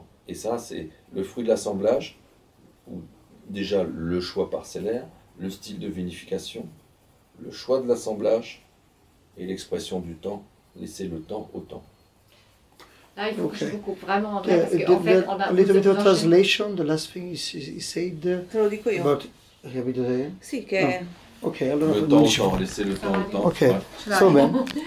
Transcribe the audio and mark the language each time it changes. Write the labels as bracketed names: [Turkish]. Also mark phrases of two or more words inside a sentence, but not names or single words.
[French] Et ça, c'est le fruit de l'assemblage, ou déjà le choix parcellaire, le style de vinification, le choix de l'assemblage et l'expression du temps, laisser le temps au temps. Là, il faut que je vous coupe vraiment en Yeah, vrai, parce qu'en fait, on a... [English] a little bit of translation, the last thing he said [Italian] Te lo dico io. [English] about... [Italian] Capito te? Sì, che Ok, allora [French] Le temps au temps, laisser le temps au temps. Ok, Ouais. [Italian] so bene.